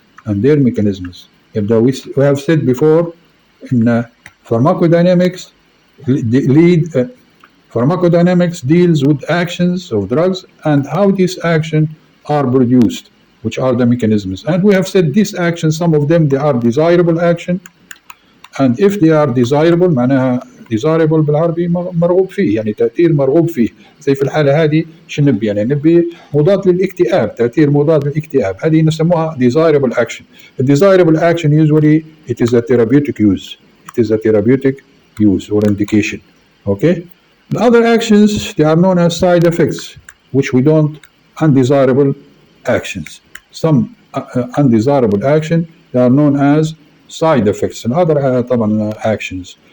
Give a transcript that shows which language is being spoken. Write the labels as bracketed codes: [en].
[en] We have said before in pharmacodynamics, pharmacodynamics deals with actions of drugs and how these actions are produced, which are the mechanisms. And we have said these actions, some of them, they are desirable action. And if they are desirable، [ar] معناها desirable بالعربي مرغوب فيه، يعني تأثير مرغوب فيه. زي في الحالة هذه شو نبي؟ يعني نبي مضاد للاكتئاب، تأثير مضاد للاكتئاب، هذه نسموها [en] desirable action. The desirable action usually it is a therapeutic use or indication. Okay. The other actions, they are known as side effects, which we don't undesirable actions. Some undesirable action, they are known as side effects and other actions.